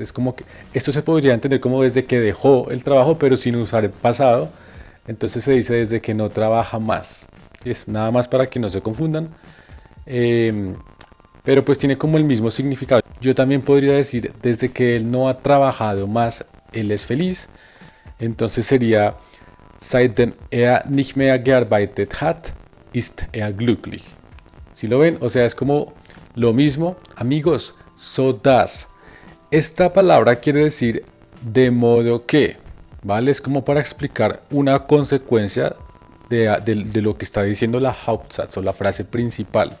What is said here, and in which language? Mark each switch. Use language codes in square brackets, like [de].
[es] Es como que esto se podría entender como desde que dejó el trabajo, pero sin usar el pasado. Entonces se dice desde que no trabaja más. Es nada más para que no se confundan. Pero pues tiene como el mismo significado. Yo también podría decir desde que él no ha trabajado más, él es feliz. Entonces sería [de] seitdem er nicht mehr gearbeitet hat, ist er glücklich. [es] Si lo ven, o sea, es como lo mismo. Amigos, so das. Esta palabra quiere decir de modo que, ¿vale? Es como para explicar una consecuencia de lo que está diciendo la Hauptsatz o la frase principal.